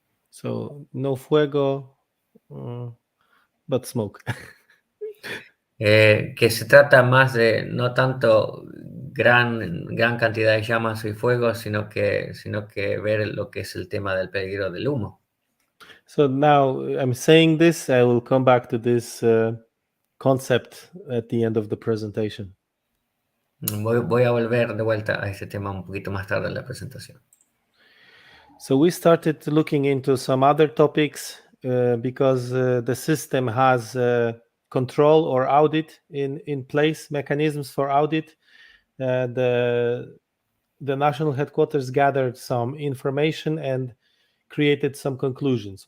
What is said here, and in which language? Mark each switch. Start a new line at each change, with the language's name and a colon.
English: So
Spanish: no fuego,
English: but smoke.
Spanish: Que se trata más de no tanto gran cantidad de llamas y fuego, sino que ver lo que es el tema del peligro del humo.
English: So now I'm saying this, I will come back to this concept at the end of the presentation.
Spanish: Voy a volver de vuelta a este tema un poquito más tarde en la presentación.
English: So we started looking into some other topics because the system has control or audit in place, mechanisms for audit. The national headquarters gathered some information and created some conclusions.